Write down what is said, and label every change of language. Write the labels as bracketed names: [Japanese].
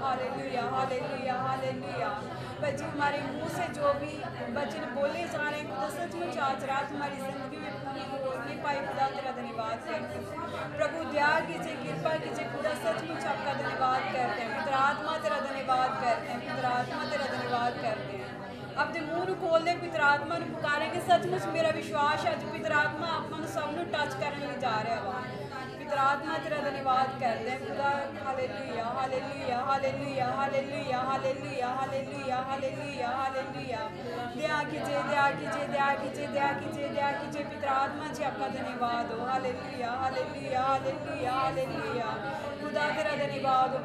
[Hindi] Hallelujah hallelujah hallelujah. पर जी हमारे मुंह से जो भी वचन बोले जा रहे हैं खुदा, सचमुच आज रात हमारी जिंदगी में पूरी हो नहीं पाई खुदा, तेरा धन्यवाद करते हैं प्रभु। दया कीजिए, कृपा कीजिए खुदा। सचमुच आपका धन्यवाद करते हैं पिता आत्मा, तेरा धन्यवाद करते हैं पिता आत्मा, तेरा धन्यवाद करते हैं। अपने मुँह [Punjabi] ਨੂੰ ਖੋਲ੍ਹ ਦੇ ਪਿਤਾ ਆਤਮਾ ਨੂੰ ਪੁਕਾਰਾਂਗੇ। ਸੱਚਮੁੱਚ ਮੇਰਾ ਵਿਸ਼ਵਾਸ ਅੱਜ ਪਿਤਾ ਆਤਮਾ ਆਪਾਂ ਨੂੰ ਸਭ ਨੂੰ ਟੱਚ ਕਰਨ ਲਈ ਜਾ ਰਿਹਾ ਵਾ। [Hindi] पिता आत्मा तेरा धन्यवाद करते हैं खुदा। Hallelujah hallelujah hallelujah hallelujah hallelujah hallelujah hallelujah hallelujah. दया कीजिए, दया कीजिए, दया कीजिए, दया कीजिए, दया कीजिए पिता आत्मा जी आपका धन्यवाद हो। हालेलुया हालेलुया हालेलुया हालेलुया खुदा, तेरा धन्यवाद हो।